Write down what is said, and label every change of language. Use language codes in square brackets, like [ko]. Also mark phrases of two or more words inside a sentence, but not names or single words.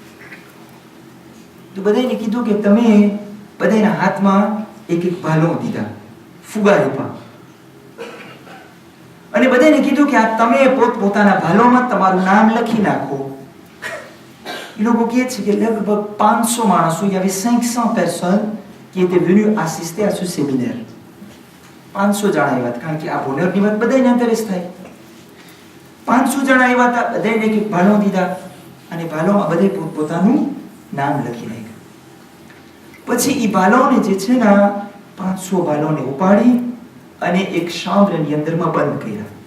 [gu] તો બધાને કીધું કે તમે બધાના હાથમાં એક ભાલો દીધા, ફુગા આપ્યા, અને બધાને કીધું કે આ તમે પોતાના ભાલોમાં તમારું નામ લખી નાખો. એ લોકો કહે છે કે લગભગ 500 માણસો, [fr] il y avait 500 personnes qui étaient venues assister à ce séminaire. [gu] 500 જણા આવ્યા હતા, કારણ કે આ બોનરની વાત બધાને ઇન્ટરેસ્ટ થાય. 500 જણા આવ્યા હતા, બધાને એક ભાલો દીધા અને ભાલોમાં બધે પોતાનું નામ લખી નાખ્યું. પછી એ ભાલોને જે છે ને 500 ભાલોને ઉપાડી અને એક શામ્બ્રની અંદરમાં બંધ કર્યા.